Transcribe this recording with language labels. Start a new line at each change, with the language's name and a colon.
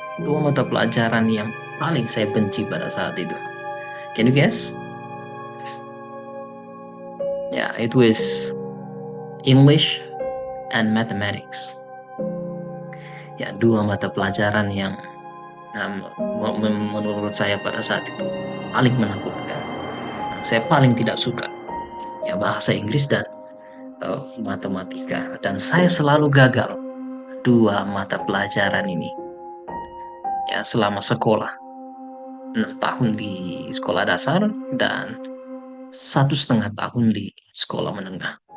Indonesian: 2 mata pelajaran yang paling saya benci pada saat itu.
English: Can you guess? Ya, it was English and Mathematics.
Indonesian: Ya, 2 mata pelajaran yang menurut saya pada saat itu paling menakutkan. Saya paling tidak suka ya bahasa Inggris dan matematika, dan saya selalu gagal 2 mata pelajaran ini ya selama sekolah 6 tahun di sekolah dasar dan 1,5 tahun di sekolah menengah.